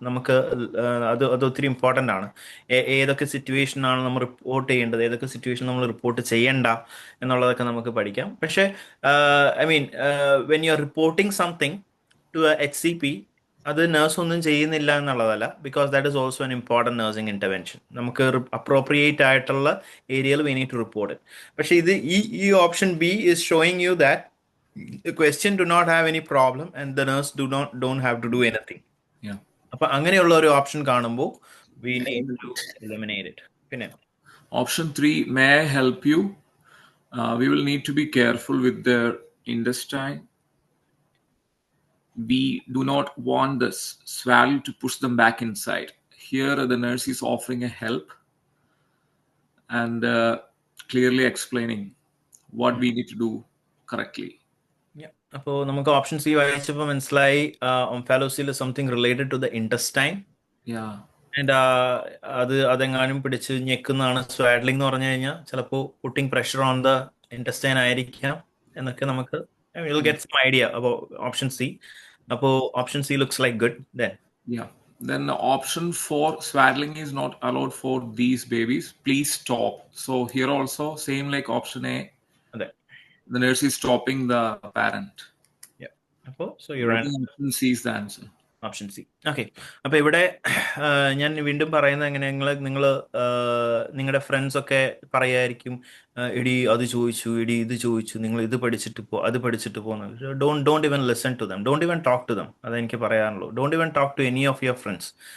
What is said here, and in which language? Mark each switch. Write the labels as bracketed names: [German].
[Malayalam] നമുക്ക് അത് ഒത്തിരി ഇമ്പോർട്ടൻ്റ് ആണ്. ഏതൊക്കെ സിറ്റുവേഷനാണ് നമ്മൾ റിപ്പോർട്ട് ചെയ്യേണ്ടത്, ഏതൊക്കെ സിറ്റുവേഷൻ നമ്മൾ റിപ്പോർട്ട് ചെയ്യണ്ട എന്നുള്ളതൊക്കെ നമുക്ക് പഠിക്കാം. [English] പക്ഷേ I mean when you are reporting something to HCP, [Malayalam] അത് നേഴ്സ് ഒന്നും ചെയ്യുന്നില്ല എന്നുള്ളതല്ല, [English] Because that is also an important nursing intervention. [Malayalam] നമുക്ക് അപ്രോപ്രിയേറ്റ് ആയിട്ടുള്ള ഏരിയയിൽ [English] We need to report it. [Malayalam] പക്ഷെ ഇത് ഈ [English] Option B is showing you that the question do not have any problem and the nurse don't have to do anything. Yeah. [Malayalam] അപ്പൊ അങ്ങനെയുള്ള ഒരു option കാണുമ്പോൾ [English] we need to eliminate it. [Malayalam] പിന്നെ [English] Option 3, may I help you? We will need to be careful with their intestine. We do not want the swallow to push them back inside. Here, the nurse is offering a help and clearly explaining what we need to do correctly. [Malayalam] അപ്പോൾ നമുക്ക് option C വായിച്ചപ്പോൾ മനസ്സിലായി ഓംഫാലോസിൽ [English] Something related to the intestine. Yeah. [Malayalam] And അതെങ്ങാനും പിടിച്ച് ഞെക്കുന്നതാണ് സ്വാഡ്ലിംഗ് എന്ന് പറഞ്ഞു കഴിഞ്ഞാൽ ചിലപ്പോൾ [English] putting pressure on the intestine [Malayalam] ആയിരിക്കാം എന്നൊക്കെ നമുക്ക് [English] will get some idea [Malayalam] അപ്പോൾ ഓപ്ഷൻ സി. അപ്പോൾ [English] Option C looks like good. Then Yeah. Then option 4, swaddling is not allowed for these babies. Please stop. So here also, same like option A, [Malayalam] അതെ. [English] the nurse is stopping the parent. [Malayalam] അപ്പോൾ so [English] I think option C is the answer. Option C. Okay. [Malayalam] അപ്പോൾ ഇവിടെ ഞാൻ വീണ്ടും പറയുന്നത് എങ്ങനെ, നിങ്ങൾ നിങ്ങളുടെ ഫ്രണ്ട്സ് ഒക്കെ പറയായിരിക്കും, എടി അത് ചോദിച്ചു, എടി ഇത് ചോദിച്ചു, നിങ്ങൾ ഇത് പഠിച്ചിട്ട് അത് പഠിച്ചിട്ട് പോകുന്നത്. [English] Don't even listen to them, don't even talk to them. [Malayalam] അതെനിക്ക് പറയാനുള്ളൂ. [English] Don't even talk to any of your friends.